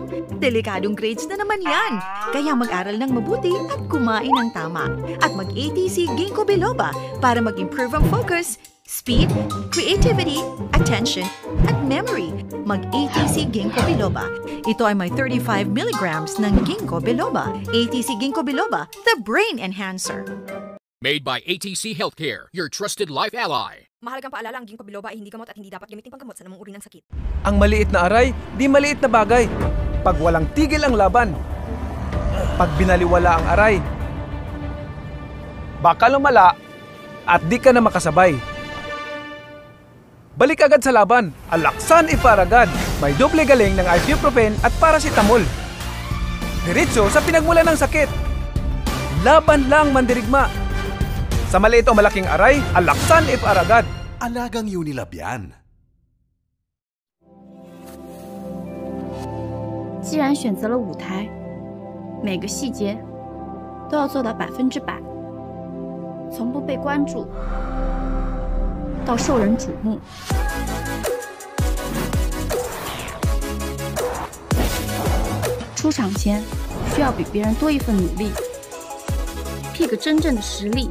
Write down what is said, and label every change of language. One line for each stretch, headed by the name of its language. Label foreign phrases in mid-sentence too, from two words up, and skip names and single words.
Filipino: Delikadong grades na naman yan. Kaya mag-aral ng mabuti at kumain ng tama. At mag-ATC Ginkgo biloba para mag-improve ang
English: focus, speed, creativity, attention,
Filipino: at memory. Mag-ATC Ginkgo biloba. Ito ay may 35 milligrams ng Ginkgo biloba. ATC Ginkgo biloba,
English: the brain enhancer. Made by ATC Healthcare, your trusted life ally.
Filipino: Mahalagang paalala, ang ginkgo biloba ay hindi gamot at hindi dapat gamitin panggamot sa namang uri ng sakit. Ang maliit na aray, di maliit na bagay. Pag walang tigil ang laban. Pag binaliwala ang aray, baka lumala at di ka na makasabay. Balik agad sa laban, Alaxan Ifaragad. May doble galing ng ibuprofen at paracetamol. Diretso sa pinagmula ng sakit. Laban lang, mandirigma. Sa maliit o malaking aray, Alaxan Ifaragad. Alagang Unilab yan.
Chinese: 既然选择了舞台，每个细节都要做到100%，从不被关注到受人瞩目。出场前需要比别人多一份努力，pick真正的实力。